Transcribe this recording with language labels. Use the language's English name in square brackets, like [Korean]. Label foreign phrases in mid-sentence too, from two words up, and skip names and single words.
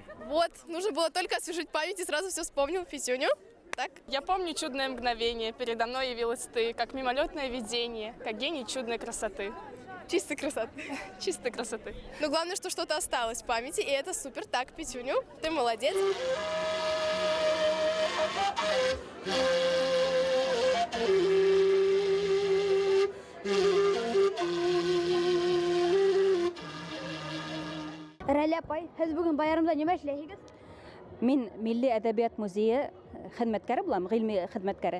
[Russian] Вот, нужно было только освежить память и сразу все вспомнил. Пятюню. Так. Я помню чудное мгновение. Передо мной явилась ты, как мимолетное видение, как гений чудной красоты. Чистой красоты. Чистой красоты. Но главное, что что-то осталось в памяти, и это супер. Так, Петюню, ты молодец. [Tatar] Рәлә апай, һез бүген байрамда нимә эшләйсегез? Мин Милли әдәбият музее хезмәткәре булам, гыйльми хезмәткәре.